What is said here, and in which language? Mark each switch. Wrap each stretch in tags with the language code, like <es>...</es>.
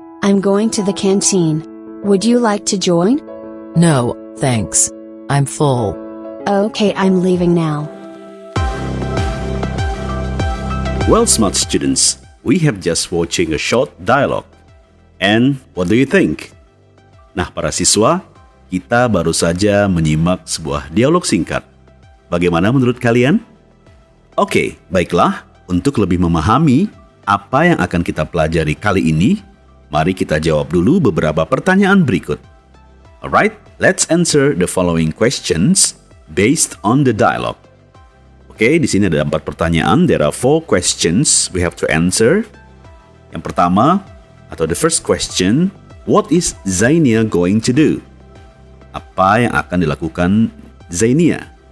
<en>I'm going to the canteen. Would you like to join? No, thanks. I'm full. Okay, I'm leaving now. Well, smart students, we have just watching a short dialogue. And what do you think?</en> <id>Nah, para siswa, kita baru saja menyimak sebuah dialog singkat. Bagaimana menurut kalian? Oke, baiklah. Untuk lebih memahami apa yang akan kita pelajari kali ini, mari kita jawab dulu beberapa pertanyaan berikut.</id> <en>Alright, let's answer the following questions based on the dialogue.</en> <id>Oke, di sini ada 4 pertanyaan.</id> <en>There are 4 questions we have to answer.</en> <id>Yang pertama, atau</id> <en>the first question, what is Zainia going to do?</en> <id>Apa yang akan dilakukan Zainia?</id>